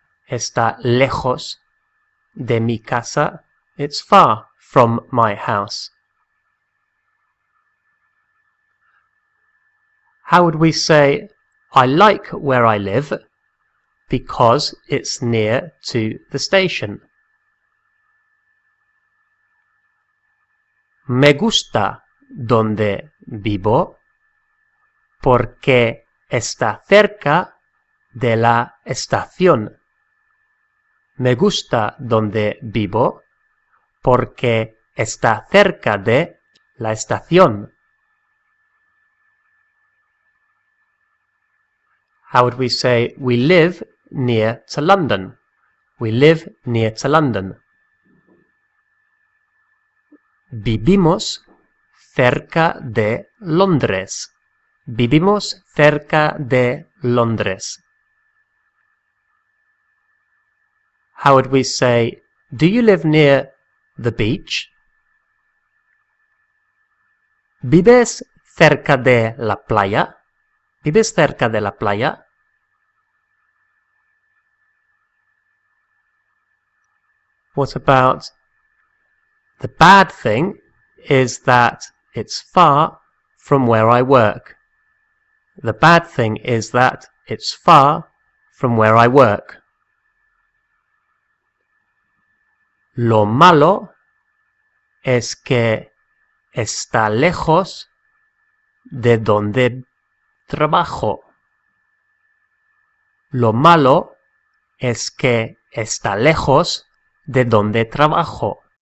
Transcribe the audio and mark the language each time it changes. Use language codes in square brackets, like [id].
[es] Está lejos de mi casa, [en] it's far from my house. How would we say, I like where I live because it's near to the station? [es] Me gusta donde vivo porque está cerca de la estación. Me gusta donde vivo porque está cerca de la estación. [en] How would we say we live near to London? We live near to London. [es] Vivimos cerca de Londres. Vivimos cerca de Londres. [en] How would we say, do you live near the beach? [es] ¿Vives cerca de la playa? ¿Vives cerca de la playa? [en] What about the bad thing is that it's far from where I work. The bad thing is that it's far from where I work. [es] Lo malo es que está lejos de donde trabajo. Lo malo es que está lejos de donde trabajo.